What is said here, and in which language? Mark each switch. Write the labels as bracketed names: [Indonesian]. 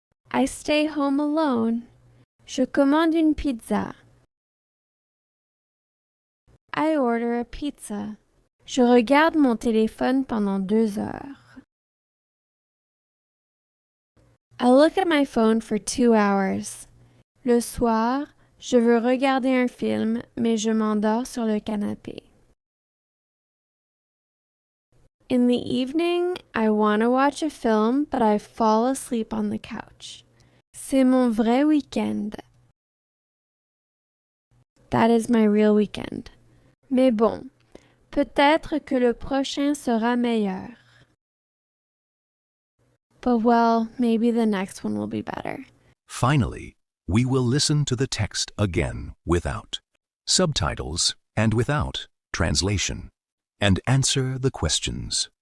[English] I stay home alone. [French] Je commande une pizza. [English] I order a pizza. [French] Je regarde mon téléphone pendant 2 heures. [English] I look at my phone for 2 hours. [French] Le soir, je veux regarder un film, mais je m'endors sur le canapé. [English] In the evening, I want to watch a film, but I fall asleep on the couch. [French] C'est mon vrai week-end. [English] That is my real weekend. [French] Mais bon, peut-être que le prochain sera meilleur. [English] But well, maybe the next one will be better. Finally, we will listen to the text again without subtitles and without translation, and answer the questions.